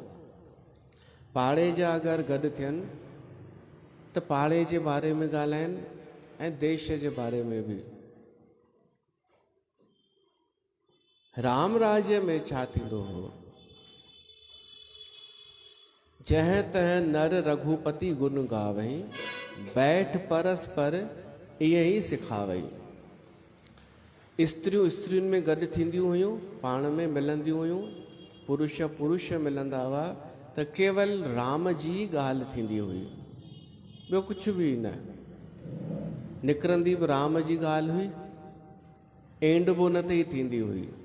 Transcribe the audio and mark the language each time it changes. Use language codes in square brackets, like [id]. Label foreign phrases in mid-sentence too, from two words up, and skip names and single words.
[sd] पाड़े जा अगरि गॾु थियनि त पाड़े जे बारे में ॻाल्हाइनि ऐं देश जे बारे में बि। राम राज्य में छा थींदो हो, [awa] जंहिं तंहिं नर रघुपति गुण गावई, बैठ परस्पर ईअं ई सिखावई। [sd] स्त्रियूं स्त्रियुनि में गॾु थींदियूं हुयूं, पाण में मिलंदियूं हुयूं, पुरुष पुरुष मिलंदा हुआ, त केवल राम जी ॻाल्हि थींदी हुई, ॿियो कुझु बि न। निकिरंदी बि राम जी ॻाल्हि हुई, एंड बि उन ते ई थींदी हुई।